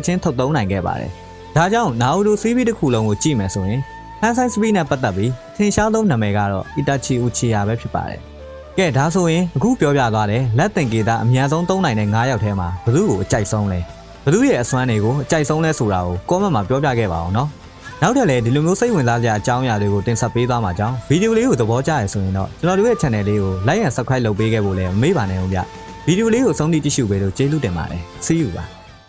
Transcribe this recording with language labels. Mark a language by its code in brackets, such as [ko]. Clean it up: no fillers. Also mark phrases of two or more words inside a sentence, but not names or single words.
[my] ချင်းထုတ်သုံးနိုင်ခဲ့ပါတယ်ဒါကြောင့်နာရူစီးပြီးတစ်ခုလုံးကိုကြည့်မယ်ဆိုရင်ဟန်ဆိုင်စပီနဲ့ပတ်သက်ပြီးထင်ရှားဆုံးနာမည်ကတော့အီတာချီဦးချီယာပဲဖြစ်ပါတယ်ကဲဒါဆိုရင်အခုပြောပြသွားတယ်လက်တင်ကေတာအများဆုံးသုံးနိုင်တဲ့9ယောက်ထဲမှာဘယ်သူကိုအကြိုက်ဆုံးလဲဘယ်သူရဲ့အစွမ်းတွေကိုအကြိုက်ဆုံးလဲဆိုတာကို comment မှာပြောပြခဲ့ပါအောင်နော်နောက်ထပ်လည်းဒီလိုမျိုးစိတ်ဝင်စားစရာအကြောင်းအရာတွေကိုတင်ဆက်ပေးသွားမှာကြောင်းဗီဒီယိုလေးကိုသဘောကျရဆိုရင်တော့ကျွန်တော်တို့ရဲ့ channel လေးကို [en] like and subscribe [my] လုပ်ပေးခဲ့ဖို့လည်းမမေ့ပါနဲ့ဦးဗျဗီဒီယိုလေးကိုဆုံးဖြတ်ကြည့်ရှုပေးလို့ကျေးဇူးတင်ပါတယ် [en] see you [my] ပါ